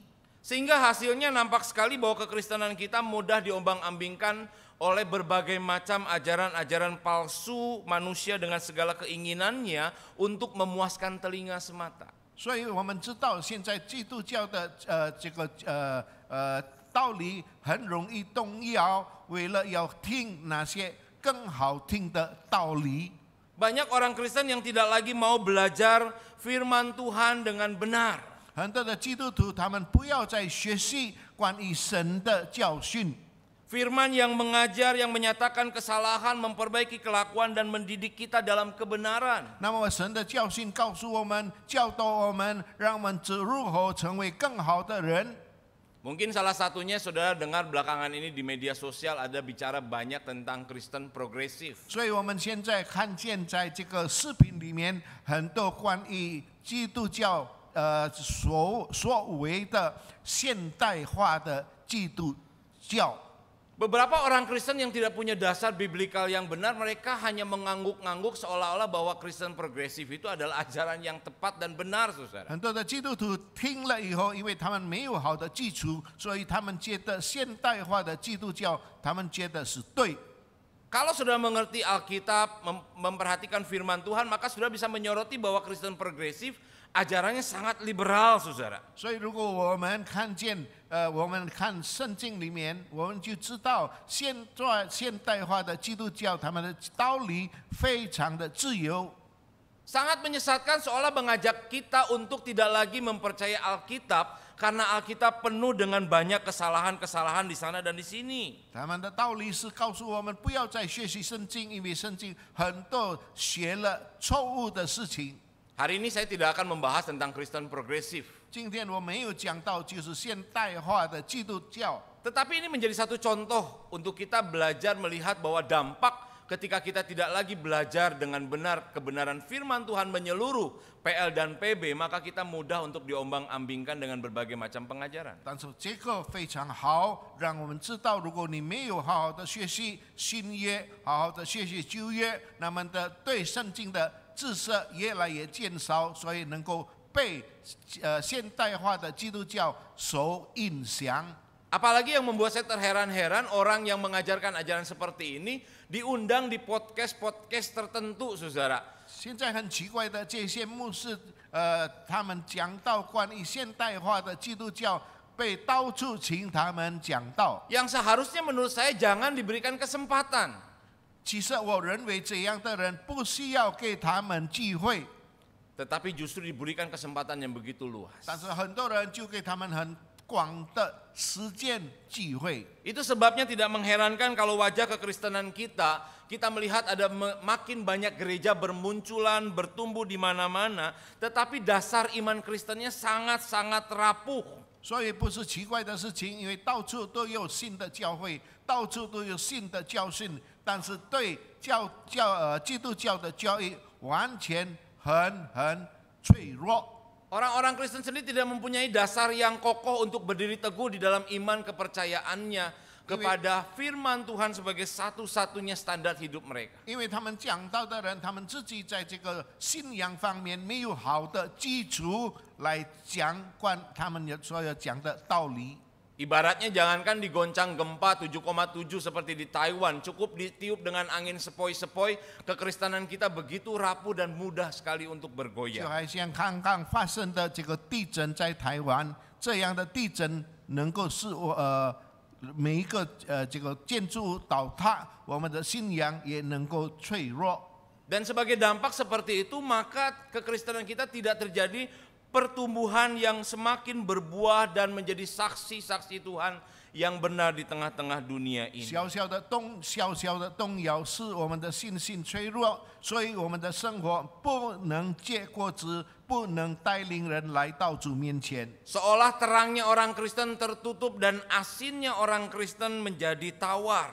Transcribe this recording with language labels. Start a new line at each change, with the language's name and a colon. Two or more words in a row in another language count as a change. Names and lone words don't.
Indonesian: Sehingga hasilnya nampak sekali bahwa kekristenan kita mudah diombang-ambingkan oleh berbagai macam ajaran-ajaran palsu manusia dengan segala keinginannya untuk memuaskan telinga semata.
Chinese: 所以我们知道现在基督教的这个道理很容易动摇，为了要听那些更好听的道理。
Indonesian: Banyak orang Kristen yang tidak lagi mau belajar firman Tuhan dengan benar.
Chinese: 很多的基督徒他们不要再学习关于神的教训。
Indonesian: Firman yang mengajar, yang menyatakan kesalahan, memperbaiki kelakuan dan mendidik kita dalam kebenaran.
Chinese: 那么神的教训告诉我们，教导我们，让我们如何成为更好的人。
Indonesian: Mungkin salah satunya saudara dengar belakangan ini di media sosial ada bicara banyak tentang Kristen progresif.
Chinese: 所以我们现在看见在这个视频里面，很多关于基督教所谓的现代化的基督教。
Indonesian: Beberapa orang Kristen yang tidak punya dasar biblikal yang benar, mereka hanya mengangguk-angguk seolah-olah bahwa Kristen progresif itu adalah ajaran yang tepat dan benar, saudara.
Chinese: 很多的基督徒听了以后，因为他们没有好的基础，所以他们觉得现代化的基督教，他们觉得是对。
Indonesian: Kalau sudah mengerti Alkitab, memperhatikan firman Tuhan, maka sudah bisa menyoroti bahwa Kristen progresif ajarannya sangat liberal, saudara.
Chinese: 所以，如果我们看见，我们看圣经里面，我们就知道现代化的基督教，他们的道理非常的自由。
Indonesian: Sangat menyesatkan seolah mengajak kita untuk tidak lagi mempercayai Alkitab karena Alkitab penuh dengan banyak kesalahan-kesalahan di sana dan di sini.
Chinese: 他们的道理是告诉我们不要再学习圣经，因为圣经很多学了错误的事情。
Indonesian: Hari ini saya tidak akan membahas tentang Kristen progresif.
Chinese: 今天我没有讲到就是现代化的基督教，
Indonesian: Tetapi ini menjadi satu contoh untuk kita belajar melihat bahwa dampak ketika kita tidak lagi belajar dengan benar kebenaran firman Tuhan menyeluruh PL dan PB, maka kita mudah untuk diombang-ambingkan dengan berbagai macam pengajaran.
Chinese: 但是这个非常好，让我们知道，如果你没有好好的学习新约，好好的学习旧约，那么的对圣经的知识越来越减少，所以能够被现代化的基督教所影响。
Indonesian: Apalagi yang membuat saya terheran-heran, orang yang mengajarkan ajaran seperti ini diundang di podcast-podcast tertentu, saudara.
Chinese: 现在很奇怪的，这些牧师，他们讲到关于现代化的基督教，被到处请他们讲道。
Indonesian: Yang seharusnya menurut saya jangan diberikan kesempatan.
Chinese: 其实我认为这样的人不需要给他们机会，
Indonesian: Tetapi justru diberikan kesempatan yang begitu luas.
Chinese: 但是很多人就给他们很广的实践聚会。
Indonesian: Itu sebabnya tidak mengherankan kalau wajah kekristenan kita melihat ada makin banyak gereja bermunculan, bertumbuh di mana-mana, tetapi dasar iman Kristennya sangat-sangat rapuh.
Chinese: 所以不是奇怪的事情，因为到处都有新的教会，到处都有新的教训，但是对基督教的教义完全很脆弱。
Indonesian: Orang-orang Kristen sendiri tidak mempunyai dasar yang kokoh untuk berdiri teguh di dalam iman kepercayaannya kepada firman Tuhan sebagai satu-satunya standar hidup mereka.
Chinese: 因为他们讲道的人，他们自己在这个信仰方面没有好的基础来讲他们所要讲的道理。
Indonesian: Ibaratnya jangankan digoncang gempa 7,7 seperti di Taiwan, cukup ditiup dengan angin sepoi-sepoi, kekristenan kita begitu rapuh dan mudah sekali untuk
Chinese: 就
Indonesian: bergoyang.
Chinese: 好像刚刚发生的这个地震在台湾，这样的地震能够使每一个这个建筑物倒塌，我们的信仰也能够脆弱。
Indonesian: Dan sebagai dampak seperti itu, maka kekristenan kita tidak terjadi pertumbuhan yang semakin berbuah dan menjadi saksi-saksi Tuhan yang benar di tengah-tengah dunia ini.
Chinese: 小小的动摇使我们的信心脆弱，所以我们的生活不能结果子，不能带领人来到主面前。
Indonesian: Seolah terangnya orang Kristen tertutup dan asinnya orang Kristen menjadi tawar.